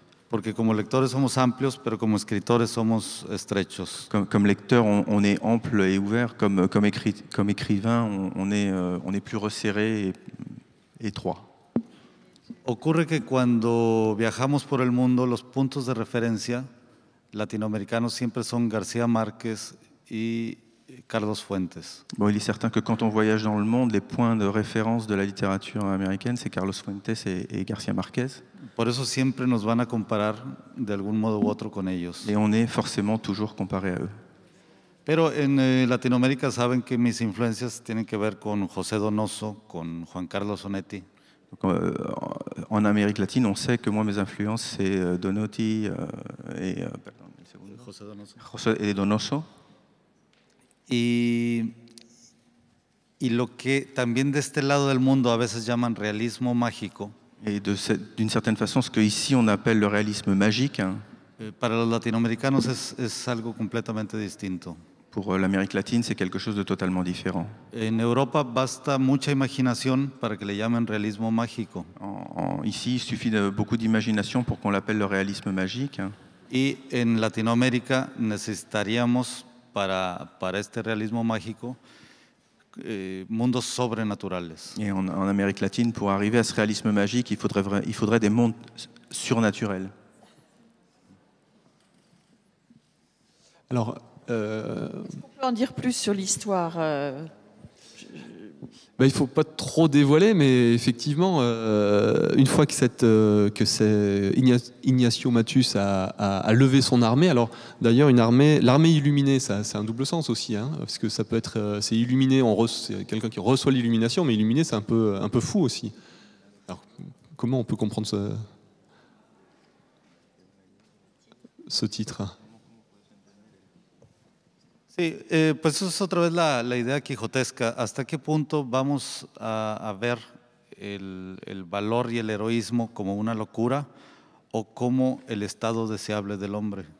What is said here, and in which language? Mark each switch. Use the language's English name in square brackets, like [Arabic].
[Spanish] Porque como lectores somos amplios, pero como escritores somos estrechos. [French] Comme lecteur, on est ample et ouvert. Comme écrivain, on est plus resserré et étroit. [Spanish] Ocurre que cuando viajamos por el mundo, los puntos de referencia latinoamericanos siempre son García Márquez y Carlos Fuentes. [French] Bon, il est certain que quand on voyage dans le monde, les points de référence de la littérature américaine, c'est Carlos Fuentes et García Márquez. [Spanish] Por eso siempre nos van a comparar de algún modo u otro con ellos. [French] Et on est forcément toujours comparé à eux. [Spanish] Pero en Latinoamérica saben que mis influencias tienen que ver con José Donoso, con Juan Carlos Onetti. [French] Donc, en Amérique latine, on sait que moi, mes influences, c'est Donotti et José Donoso. [Spanish] Y lo que también de este lado del mundo a veces llaman realismo mágico. [French] Et d'une certaine façon, ce qu'ici on appelle le réalisme magique, hein, [Spanish] para los latinoamericanos es algo completamente distinto. [French] Pour l'Amérique latine, c'est quelque chose de totalement différent. [Spanish] En Europa basta mucha imaginación para que le llamen realismo mágico. [French] Ici, il suffit de beaucoup d'imagination pour qu'on l'appelle le réalisme magique. [Spanish] Y en Latinoamérica necesitaríamos para este realismo mágico mundos sobrenaturales. [French] Et en Amérique latine, pour arriver à ce réalisme magique, il faudrait des mondes surnaturels. Alors, Est-ce qu'on peut en dire plus sur l'histoire il ne faut pas trop dévoiler, mais effectivement, une fois que Ignacio Matus a levé son armée, alors d'ailleurs l'armée illuminée, c'est un double sens aussi, hein, parce que ça peut être, c'est illuminé, c'est quelqu'un qui reçoit l'illumination, mais illuminé, c'est un peu fou aussi. Alors, comment on peut comprendre ce titre? [Spanish] Sí, pues eso es otra vez la idea quijotesca. ¿Hasta qué punto vamos a ver el valor y el heroísmo como una locura o como el estado deseable del hombre?